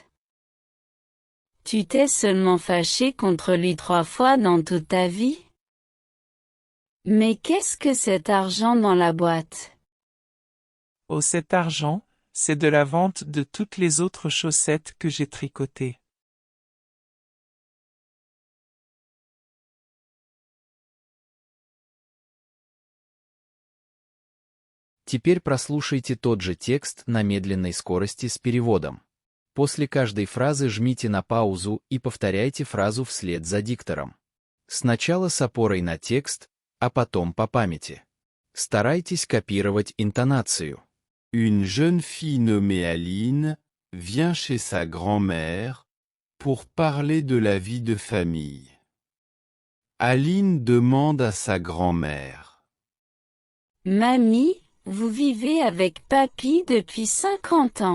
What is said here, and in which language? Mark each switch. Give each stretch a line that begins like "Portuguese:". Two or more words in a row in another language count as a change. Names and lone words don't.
French: Tu t'es seulement fâché contre lui 3 fois dans toute ta vie? Mais qu'est-ce que cet argent dans la boîte? Oh, cet argent, c'est de la vente de toutes les autres chaussettes que j'ai tricotées.
Russian: Теперь прослушайте тот же текст на медленной скорости с переводом. После каждой фразы жмите на паузу и повторяйте фразу вслед за диктором. Сначала с опорой на текст, а потом по памяти. Старайтесь копировать интонацию.
French: Une jeune fille nommée Aline vient chez sa grand-mère pour parler de la vie de famille. Aline demande à sa grand-mère. Mamie, vous vivez avec papy depuis 50 ans.